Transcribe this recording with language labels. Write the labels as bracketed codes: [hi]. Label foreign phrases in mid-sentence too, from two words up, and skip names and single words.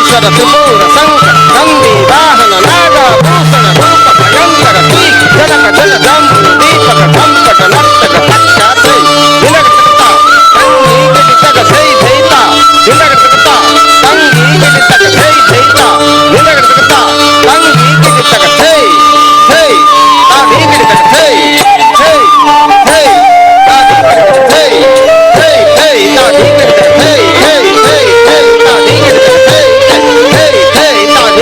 [sa] त्रिपुर शंकर नंदी वाहन नाग भूषण रूप भयंकर कीट जनक जल जम्बु दीपक धमपट नर्तक तक्षाते दिनक तकता संगी गिटक धै धैता दिनक तकता संगी गिटक धै धैता दिनक तकता संगी गिटक धै धै तादी गिटक धै धै धै तादी गिटक धै धै धै तादी गिटक धै धै धै धै तादी गिटक धै धै धै तादी